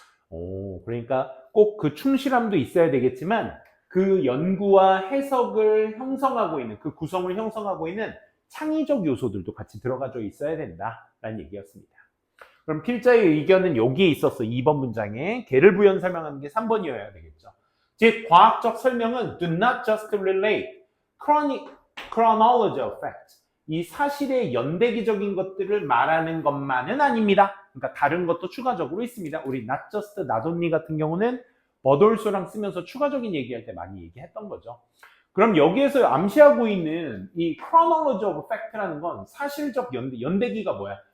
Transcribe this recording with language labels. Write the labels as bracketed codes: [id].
[ko] 오, 그러니까 꼭 그 충실함도 있어야 되겠지만 그 연구와 해석을 형성하고 있는, 그 구성을 형성하고 있는 창의적 요소들도 같이 들어가져 있어야 된다라는 얘기였습니다. 그럼 필자의 의견은 여기에 있었어. 2번 문장에. 개를 부연 설명하는 게 3번이어야 되겠죠. 즉, 과학적 설명은 [en] do not just relate chronology of facts. [ko] 이 사실의 연대기적인 것들을 말하는 것만은 아닙니다. 그러니까 다른 것도 추가적으로 있습니다. 우리 [en] not just, not only [ko] 같은 경우는 버돌수랑 쓰면서 추가적인 얘기할 때 많이 얘기했던 거죠. 그럼 여기에서 암시하고 있는 이 chronology of fact라는 건 사실적 연대기가 뭐야?